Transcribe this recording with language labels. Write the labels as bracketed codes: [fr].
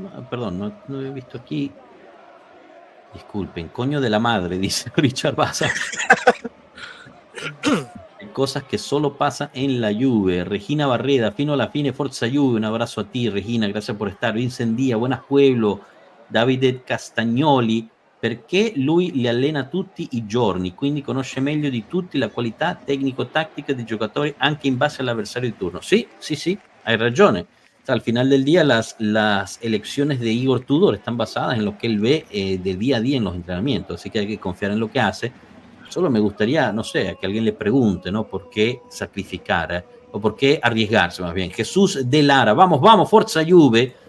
[es] Perdón, no he visto aquí. Disculpen, coño de la madre, dice Richard Baza. Hay cosas que solo pasan en la Juve. Regina Barreda, [it] fino alla fine, forza Juve. [es] Un abrazo a ti, Regina, gracias por estar. Vincent Díaz, buenas pueblo. [it] Davide Castagnoli, perché lui li allena tutti i giorni, quindi conosce meglio di tutti la qualità tecnico-tattica dei giocatori anche in base all'avversario di turno. [es] Sí, hay ragione. O sea, al final del día las elecciones de Igor Tudor están basadas en lo que él ve del día a día en los entrenamientos, así que hay que confiar en lo que hace. Solo me gustaría, no sé, a que alguien le pregunte, ¿no? ¿Por qué sacrificar? O por qué arriesgarse más bien. Jesús de Lara, vamos, [it] Forza Juve.